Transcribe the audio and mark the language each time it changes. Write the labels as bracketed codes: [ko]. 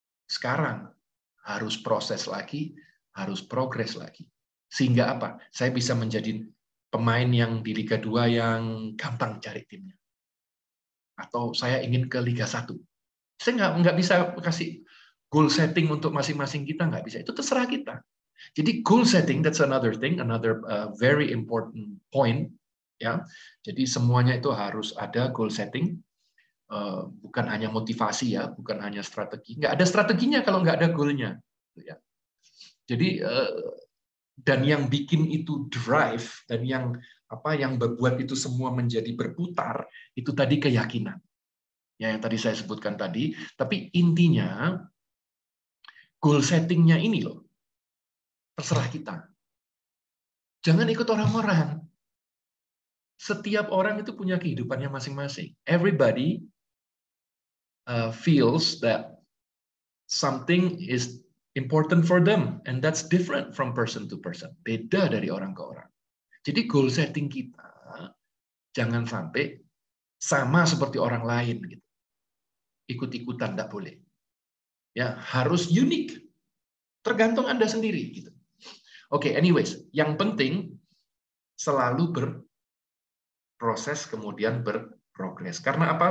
[id] Sekarang harus proses lagi, harus progres lagi. Sehingga apa? Saya bisa menjadi pemain yang di Liga 2 yang gampang cari timnya. Atau saya ingin ke Liga 1. Saya nggak bisa kasih goal setting untuk masing-masing kita, nggak bisa. Itu terserah kita. [en] Jadi goal setting, that's another thing, another very important point. [id] Ya, jadi semuanya itu harus ada goal setting, bukan hanya motivasi ya, bukan hanya strategi. Nggak ada strateginya kalau nggak ada goalnya. Ya. Jadi dan yang bikin itu drive dan yang berbuat itu semua menjadi berputar itu tadi keyakinan. Ya, yang tadi saya sebutkan tadi. Tapi intinya goal settingnya ini loh, terserah kita. Jangan ikut orang-orang. Setiap orang itu punya kehidupannya masing-masing. [en] Everybody feels that something is important for them, and that's different from person to person. [id] Beda dari orang ke orang. Jadi goal setting kita jangan sampai sama seperti orang lain. Gitu. Ikut-ikutan tidak boleh. Ya, harus unik. Tergantung Anda sendiri. Gitu. Oke, anyways, yang penting selalu berproses kemudian berprogres. Karena apa?